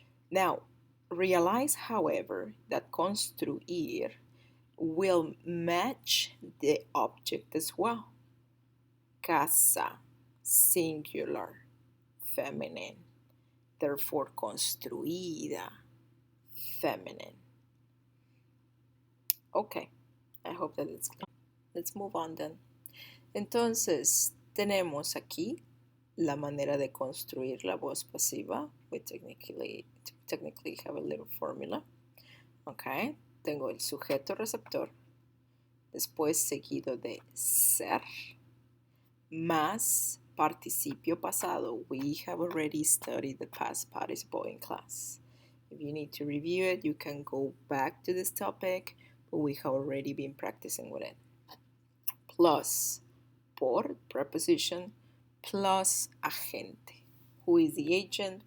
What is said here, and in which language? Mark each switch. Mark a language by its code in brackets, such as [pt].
[en] Now, realize, however, that construir will match the object as well. Casa, singular, feminine. Therefore, construida, feminine. Okay, I hope that it's clear. Let's move on then. [es] Entonces, tenemos aquí la manera de construir la voz pasiva. [en] We technically have a little formula. [es] Okay, tengo el sujeto receptor, después seguido de ser, más participio pasado. [en] We have already studied the past participle in class. If you need to review it, you can go back to this topic, but we have already been practicing with it. Plus, por, preposition, plus agente. Who is the agent?